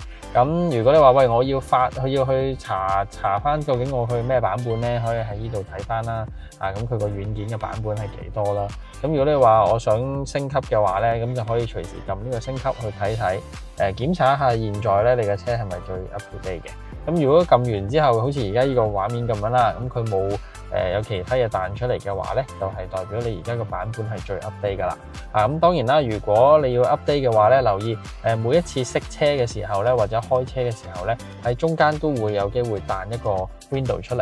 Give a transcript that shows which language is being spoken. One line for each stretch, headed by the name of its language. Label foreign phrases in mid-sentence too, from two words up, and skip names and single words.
Cantonese: 咁如果你話喂，我要去查翻究竟我去咩版本咧，可以喺呢度睇翻啦。咁佢個軟件嘅版本係幾多啦？咁如果你話我想升級嘅話咧，咁就可以隨時撳呢個升級去睇睇，檢查一下現在咧你嘅車係咪最
English: up to date
Cantonese: 嘅。咁如果撳完之後，好似而家呢個畫面咁樣啦，咁佢冇有其他嘢彈出嚟嘅話咧，就係代表你而家個版本係最 update 噶啦。咁當然啦，如果你要 update 嘅話咧，留意每一次熄車嘅時候咧，或者開車嘅時候咧，喺中間都會有機會彈一個 window 出嚟。